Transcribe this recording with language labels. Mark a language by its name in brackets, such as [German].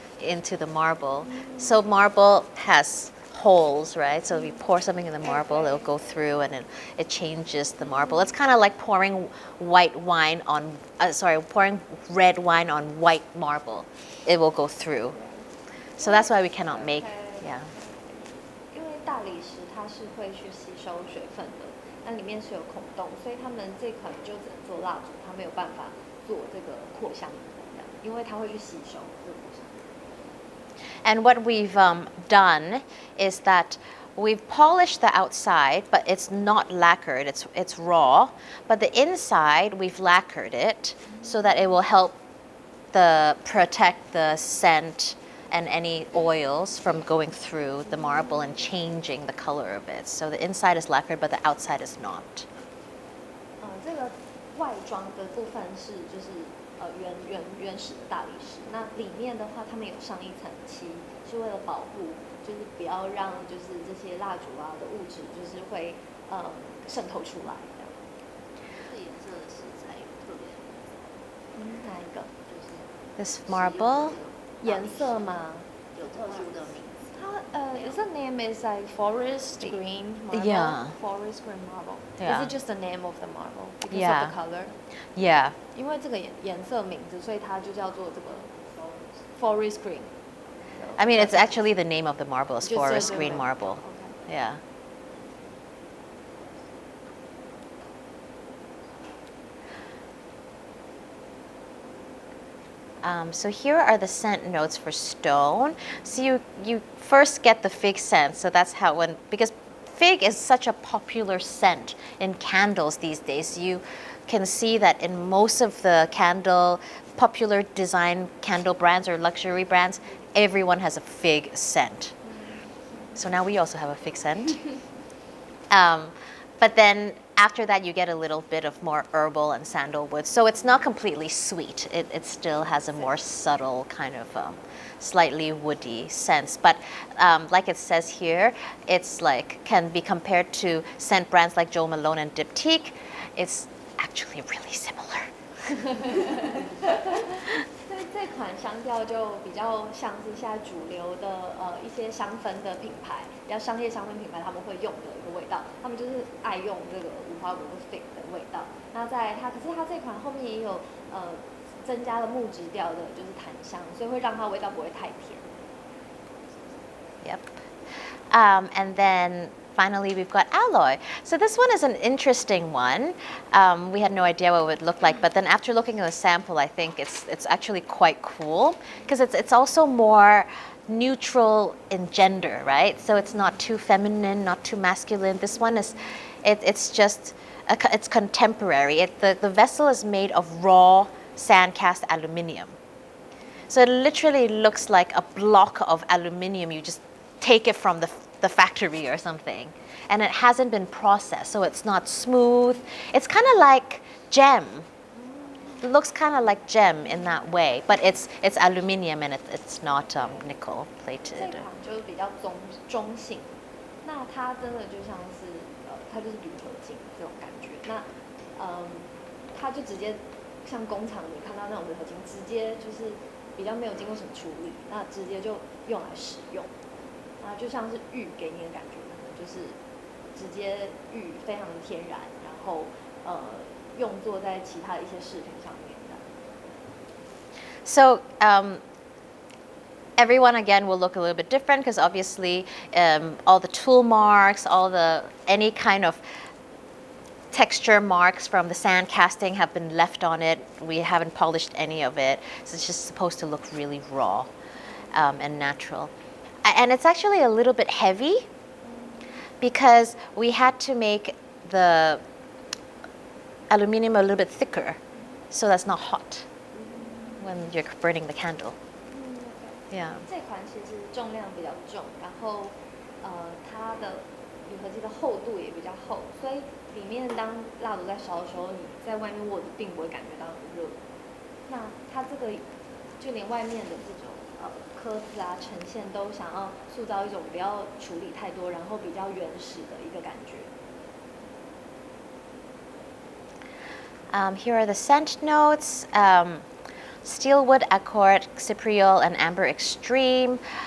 [English] into the marble. So marble has holes, right? So if you pour something in the marble, it'll go through and it changes the marble. It's kind of like pouring pouring red wine on white marble. It will go through. So that's why we cannot make, yeah. [Chinese] 因为大理石它是会去吸收水分的，那里面是有孔洞，所以他们这款就只能做蜡烛，它没有办法做这个扩香，因为它会去吸收这个扩香。 [English] And what we've done is that we've polished the outside, but it's not lacquered, it's raw. But the inside, we've lacquered it so that it will help protect the scent and any oils from going through the marble and changing the color of it. So the inside is lacquered, but the outside is not. [Chinese] 这个外装的部分是就是原始的大理石，那里面的话，他们有上一层漆，是为了保护，就是不要让就是这些蜡烛啊的物质就是会渗透出来这样。这颜色的石材有特别，哪一个？就是 [English] This marble? [Chinese] 颜色吗？有特殊的名字。 [English] Is the name is like forest green marble? Yeah. Forest green marble. Yeah. Is it just the name of the marble because Yeah. of the color? Yeah. [Chinese] 因为这个颜色名字，所以它就叫做这个 [English] forest green. I mean, it's actually the name of the marble is Just forest the green name. marble. Okay. Yeah. So here are the scent notes for stone. So you first get the fig scent. So that's how because fig is such a popular scent in candles these days. You can see that in most of the popular design candle brands or luxury brands, everyone has a fig scent. So now we also have a fig scent. But then after that, you get a little bit of more herbal and sandalwood. So it's not completely sweet. It still has a more subtle kind of slightly woody sense. But like it says here, it's like can be compared to scent brands like Jo Malone and Diptyque. It's actually really similar. [Chinese] 这款香调就比较像是现在主流的一些香氛的品牌，比较商业香氛品牌他们会用的一个味道，他们就是爱用这个无花果的 fig 的味道。那可是它这款后面也有增加了木质调的，就是檀香，所以会让它味道不会太甜。 [English] Yep. And then finally, we've got alloy. So this one is an interesting one. We had no idea what it would look like, but then after looking at the sample, I think it's actually quite cool because it's also more neutral in gender, right? So it's not too feminine, not too masculine. This one is, it's just, it's contemporary. The vessel is made of raw sand cast aluminium. So it literally looks like a block of aluminium. You just take it from the factory or something, and it hasn't been processed, so it's not smooth. It's kind of like gem. It looks kind of like gem in that way, but it's aluminium and it's not nickel [Chinese] 这 [English] plated. [Chinese] 款就是比较中性，那它真的就像是它就是铝合金这种感觉。那它就直接像工厂你看到那种铝合金，直接就是比较没有经过什么处理，那直接就用来使用。啊，就像是玉给你的感觉，可能就是直接玉非常的天然，然后用作在其他的一些饰品上面的。 [English] So everyone again will look a little bit different because obviously all the tool marks, any kind of texture marks from the sand casting have been left on it. We haven't polished any of it, so it's just supposed to look really raw and natural. And it's actually a little bit heavy because we had to make the aluminum a little bit thicker so that's not hot when you're burning the candle. Yeah. [Chinese] 这款其实重量比较重，然后它的铝合金的厚度也比较厚，所以里面当蜡烛在烧的时候，你在外面握着并不会感觉到很热。那它这个就连外面的这种刻字啊呈现都想要塑造一种不要处理太多，然后比较原始的一个感觉。 [English] Here are the scent notes. Steelwood, Accord, Cypriol, and Amber Extreme.